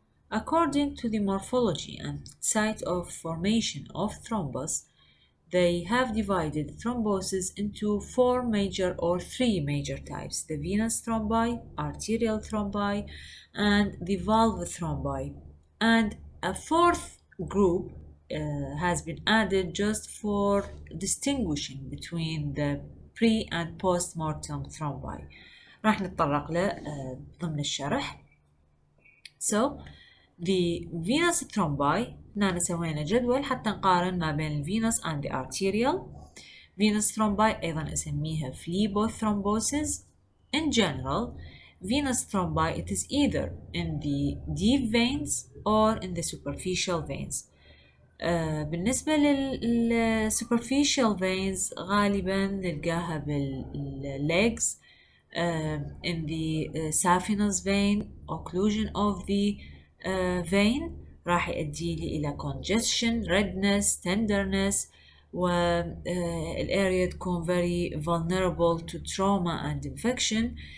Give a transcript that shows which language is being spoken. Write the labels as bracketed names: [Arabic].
[English] According to the morphology and site of formation of thrombus, they have divided thrombosis into 4 major or 3 major types: the venous thrombi, arterial thrombi, and the valve thrombi. And a 4th group has been added just for distinguishing between the pre and post-mortem thrombi. [Arabic] راح نتطرق له ضمن الشرح. [English] So the venous thrombi [Arabic] هنا سوينا جدول حتى نقارن ما بين الفينوس and the arterial. [English] venous thrombi أيضا أسميها phlebothrombosis. In general, venous thrombi, it is either in the deep veins or in the superficial veins. بالنسبة للsuperficial veins غالبا نلقاها بالlegs, in the saphenous vein, occlusion of the vein راح يؤدي لي إلى congestion, redness, tenderness, والarea تكون very vulnerable to trauma and infection.